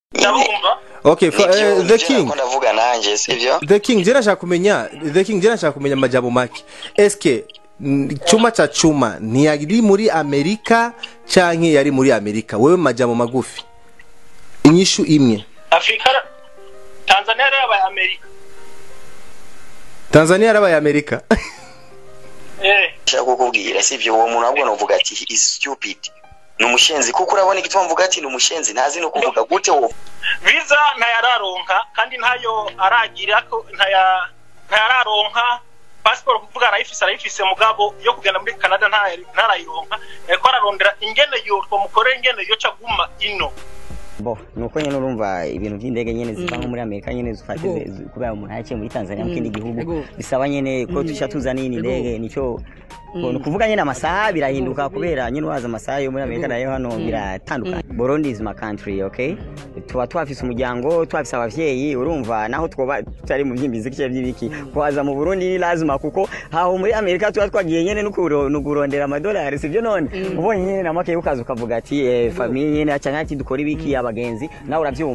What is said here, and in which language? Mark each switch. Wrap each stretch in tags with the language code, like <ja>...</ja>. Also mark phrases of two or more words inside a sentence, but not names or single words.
<rn>ndabumva.</rn> <en>Okay, the king.</en> <rn>Ndavuga nanje sivyo?</rn> <en>The king</en> <rn>jera nshaka kumenya amajambo make. Eske chuma cha chuma ni yari muri Amerika canke yari muri Amerika? Wewe majambo magufi. Inyishu imwe. Afrika Tanzania yarabaye Amerika. Tanzania yarabaye Amerika. Shaka kukubwira sivyo uwo muntu ahubwo novuga ati</rn> <en>he is stupid.</en> <rn>Numushenzi kuko urabona igituma mvuga ati numushenzi ntazi no kuvuga gute wo. Visa ntayararonka kandi ntayo aragira ko ntayararonka passport kuvuga arayifise mugabo yo kugenda muri Canada ntarayironka ko ararondera ingene yo twamukore ingene yo caguma ino. Bo nuko nyene urumva ibintu by'indege nyene ziva nko muri Amerika nyene zifatize kubera umuntu yaciye muri Tanzania mu kindi gihugu bisaba nyene ko tusha tuzana ini ndege nico kuvuga nyene amasaha birahinduka kubera nyene waza amasaha yo muri Amerika nayo hano biratandukanye.</rn> <en>Burundi is my country, okay?</en> <rn>Tuba twafise umuryango twafise abavyeyi urumva naho twoba tutari mu byimbizi kice by'ibiki kwaza mu Burundi</rn> <sw>ni lazima</sw> <rn>kuko haho muri Amerika tuba twagiye nyene n'ukurondera amadolari sivyo none ubonye nyene namake ukaza ukavuga ati famille nyene acanga ati dukora ibiki abagenzi nawe uravyumva</rn>